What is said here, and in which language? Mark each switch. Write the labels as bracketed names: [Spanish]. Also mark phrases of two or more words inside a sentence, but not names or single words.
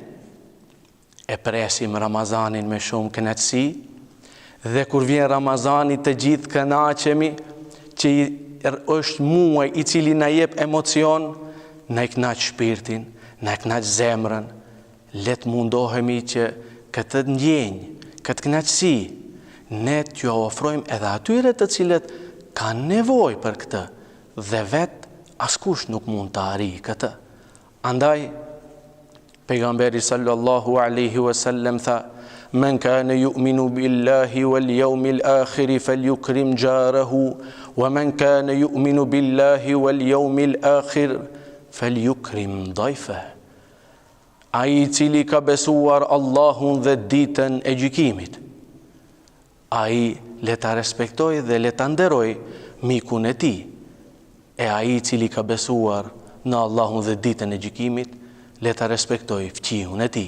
[Albanian] e presim Ramazanin me shumë kënaqësi, dhe kur vjen Ramazani të gjithë kënaqemi, që është muaj I cili na jep emocion, na I kënaq shpirtin, na kënaq zemrën, le të mundohemi që këtë ndjenjë, këtë kënaqësi, ne t'ju ofrojmë edhe atyre të cilët kanë nevojë për këtë dhe vetë askush nuk mund të arrijë këtë. Andaj pejgamberi [Arabic] صلى الله عليه وسلم tha: "من كان يؤمن بالله واليوم الآخر فليكرم جاره ومن كان يؤمن بالله واليوم الآخر فليكرم ضيفه." [Albanian] Ai i cili ka besuar Allahun dhe ditën e gjykimit, ai le ta respektoj dhe le ta nderoj mikun e tij. E ai i cili ka besuar në Allahun dhe ditën e gjykimit, le ta respektoj fqihun e tij.